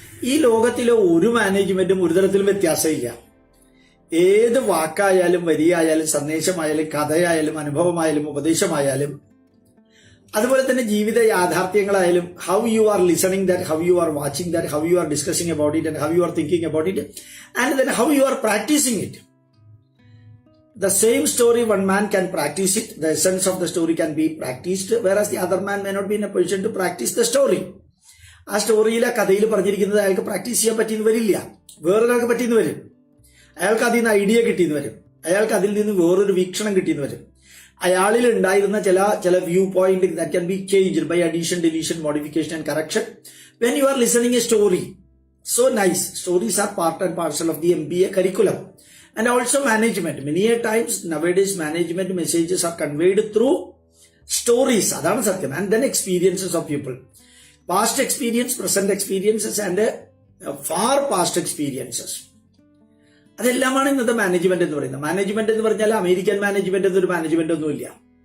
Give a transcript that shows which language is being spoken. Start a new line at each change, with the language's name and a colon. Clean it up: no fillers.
Malayalam: ഈ ലോകത്തിലെ ഒരു മാനേജ്മെന്റും ഒരു തരത്തിലും വ്യത്യാസമില്ല. ഏത് വാക്കായാലും വരിയായാലും സന്ദേശമായാലും കഥയായാലും അനുഭവമായാലും ഉപദേശമായാലും അതുപോലെ തന്നെ ജീവിത യാഥാർത്ഥ്യങ്ങളായാലും,
English: How you are listening that, how you are watching that, how you are discussing about it, and how you are thinking about it, and then how you are practising it. The same story, one man can practice it, the essence of the story can be practiced, whereas the other man may not be in a position to practice the story.
Malayalam: ആ സ്റ്റോറിയിലെ കഥയിൽ പറഞ്ഞിരിക്കുന്നത് അയാൾക്ക് practice ചെയ്യാൻ പറ്റിയെന്ന് വരില്ല. വേറൊരാൾക്ക് പറ്റിയെന്ന് വരും. അയാൾക്ക് അതിൽ നിന്ന് ഐഡിയ കിട്ടിയെന്ന് വരും. അയാൾക്ക് അതിൽ നിന്ന് വേറൊരു വീക്ഷണം കിട്ടിയെന്ന് വരും. അയാളിൽ ഉണ്ടായിരുന്ന ചില
English: View point that can be changed by addition, deletion, modification and correction when you are listening a story. So nice. Stories are part and parcel of the MBA curriculum. And also management. Many a times nowadays management messages are conveyed through stories.
Malayalam: Adana satyam.
English: And then experiences of people. Past experience, present experiences and far past experiences.
Malayalam: അതെല്ലാമാണ് ഇന്നത്തെ management എന്ന് പറയുന്നത്. Management എന്ന് പറഞ്ഞാൽ American management എന്നൊരു management ഒന്നുമില്ല.